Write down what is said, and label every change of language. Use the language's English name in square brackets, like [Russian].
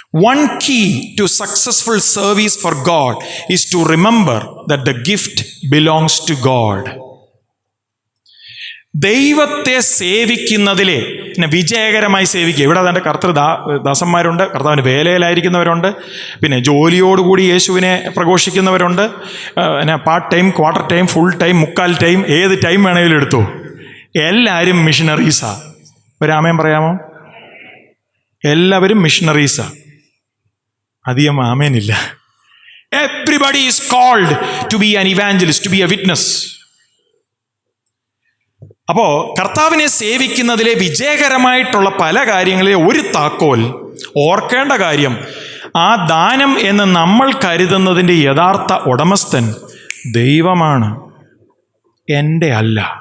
[English] One key to successful service for God is to remember that the gift belongs to God. [Malayalam] ദൈവത്തെ സേവിക്കുന്നതിലെ വിജയകരമായി സേവിക്കുക. ഇവിടെ അതിൻ്റെ ദാസന്മാരുണ്ട്, കർത്താവിന് വേലയിലായിരിക്കുന്നവരുണ്ട്, പിന്നെ ജോലിയോടുകൂടി യേശുവിനെ പ്രഘോഷിക്കുന്നവരുണ്ട്, part time, quarter time, full time, മുക്കാൽ ടൈം, ഏത് ടൈം വേണമെങ്കിലും എടുത്തു. എല്ലാവരും മിഷണറീസാ. ഒരാമയം പറയാമോ? എല്ലാവരും മിഷണറീസാ. അധികം ആമേനില്ല. [English] Everybody is called to be an evangelist, to be a witness. [Malayalam] അപ്പോൾ കർത്താവിനെ സേവിക്കുന്നതിലെ വിജയകരമായിട്ടുള്ള പല കാര്യങ്ങളിലെ ഒരു താക്കോൽ, ഓർക്കേണ്ട കാര്യം, ആ ദാനം എന്ന് നമ്മൾ കരുതുന്നതിൻ്റെ യഥാർത്ഥ ഉടമസ്ഥൻ ദൈവമാണ്, എൻ്റെ അല്ല.